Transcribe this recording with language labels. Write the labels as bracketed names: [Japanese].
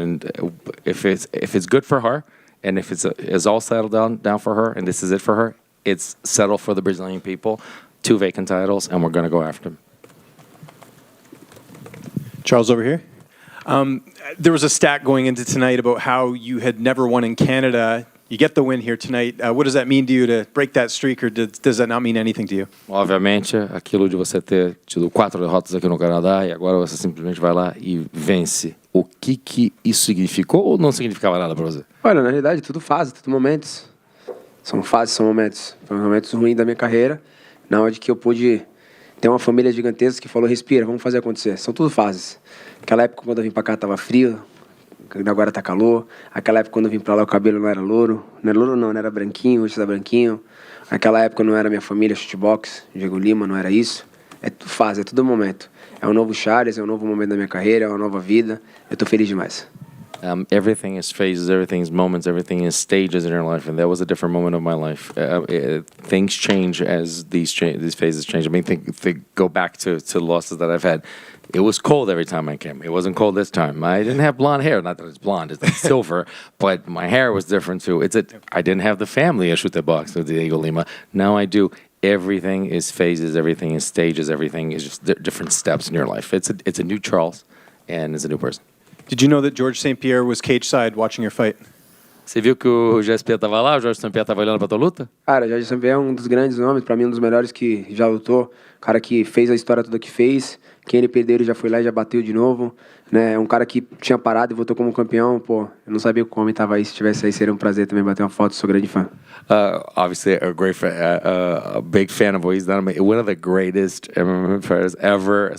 [English] And if it's good for her, and if it's all settled down for her, and this is it for her, it's settled for the Brazilian people. 2 vacant titles, and we're going to go after them. Charles, over here. There was a stat going into tonight about how you had never won in Canada. You get the win here tonight. What does that mean to you to break that streak, or does that not mean anything to you? [Portuguese] Obviamente, aquilo de você ter tido 4 derrotas aqui no Canadá e agora você simplesmente vai lá e vence. O que isso significou ou não significava nada para você? Olha, na realidade, tudo fase, tudo momentos. São fases, são momentos. Foram momentos ruins da minha carreira, na onde que eu pude ter uma família gigantesca que falou, respira, vamos fazer acontecer. São tudo fases. Aquela época, quando eu vim pra cá, tava frio. Agora tá calor. Aquela época, quando eu vim pra lá, o cabelo não era louro. Não era louro, não era branquinho, hoje tá branquinho. Aquela época não era minha família, shootbox, Diego Lima, não era isso. É tudo fase, é tudo momento. É um novo Charles, é um novo momento da minha carreira, é uma nova vida. Eu tô feliz demais. [English] Everything is phases, everything is moments, everything is stages in your life, and that was a different moment of my life. Things change as these phases change. I mean, think go back to losses that I've had. It was cold every time I came. It wasn't cold this time. I didn't have blonde hair. Not that it's blonde, it's like silver, but my hair was different too. I didn't have the family issue with the box with Diego Lima. Now I do. Everything is phases, everything is stages, everything is just different steps in your life. It's a new Charles, and it's a new person. Did you know that George St. Pierre was cage side watching your fight? [Portuguese] Você viu que o GSP estava lá, o Jorge St. Pierre estava olhando para tua luta? Cara, o Jorge St. Pierre é um dos grandes nomes, pra mim um dos melhores que já lutou. Cara que fez a história toda que fez. Quem ele perdeu, ele já foi lá e já bateu de novo. Né? É um cara que tinha parado e voltou como campeão. Pô, eu não sabia que o homem estava aí. Se estivesse aí, seria um prazer também bater uma foto. Sou grande fã. [English] Obviously, a great fan, a big fan of what he's done. One of the greatest MMA fighters ever.